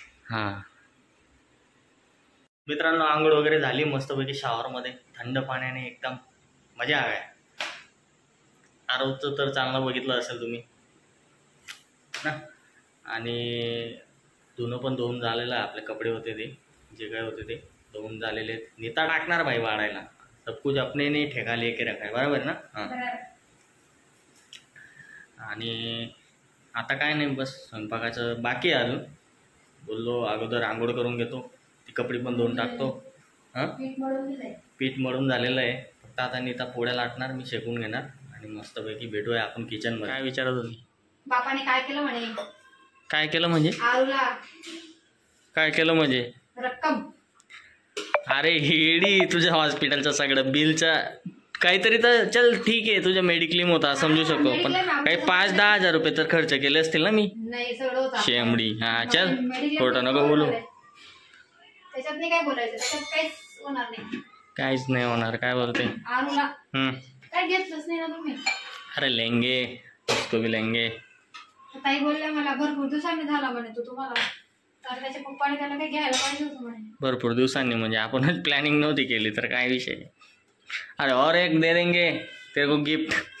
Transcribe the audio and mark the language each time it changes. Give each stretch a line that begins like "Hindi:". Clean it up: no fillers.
Marathi: हां मित्रांनो, आंघोळ वगैरे झाली मस्तपैकी शॉवरमध्ये, थंड पाण्याने एकदम मजा आहे. आरवचं तर चांगलं बघितलं असेल तुम्ही ना. आणि धुणं पण धुवून झालेलं आहे. आपले कपडे होते ते, जे काय होते ते धुवून झालेले. नीता टाकणार भाई वाढायला.
Hindi: सब कुछ अपने नहीं ठेका लेके रखा है,
Marathi: बरोबर ना. हां, आणि आता काय नाही, बस स्वयंपाकाचं बाकी आहे अजून. बोललो अगोदर आंघोळ करून घेतो, ती कपडे पण धुवून टाकतो. हां, पीठ मळून झालेलं आहे. फक्त आता नीता पोळ्या लाटणार, मी शेकून घेणार. आणि मस्तपैकी भेटूया आपण किचनमध्ये. काय विचारत होती? बापाने काय केलं म्हणे? काय केलं म्हणजे? आरूला काय केलं म्हणजे? रक्कम. अरे हेडी, तुझ्या हॉस्पिटलचं सगळं बिलचा काहीतरी तर चल ठीक आहे, तुझ्या मेडिक्लेम होता समजू शकतो, पण काही 5-10 हजार रुपये तर खर्च केले असतील ना मी. नाही सगळं होतं. शेंबडी. हा चल, खोटं नको बोलू. त्याच्यात नाही काय बोलायचं, त्याच्यात काहीच होणार नाही. काहीच नाही होणार. काय बोलते? आरूला काय घेतलंच नाही ना तुम्ही?
Hindi: अरे लेंगे, उसको भी लेंगे.
Marathi: ताई बोलल्या मला भरपूर दिवसांनी झाला म्हणे तो तुम्हाला, तर त्याच्या पप्पाने त्याला काही घ्यायला पाहिजे होतं म्हणे. भरपूर दिवसांनी म्हणजे आपणच प्लॅनिंग नव्हती केली तर काय विषय.
Hindi: अरे और एक दे देंगे तेरे को गिफ्ट.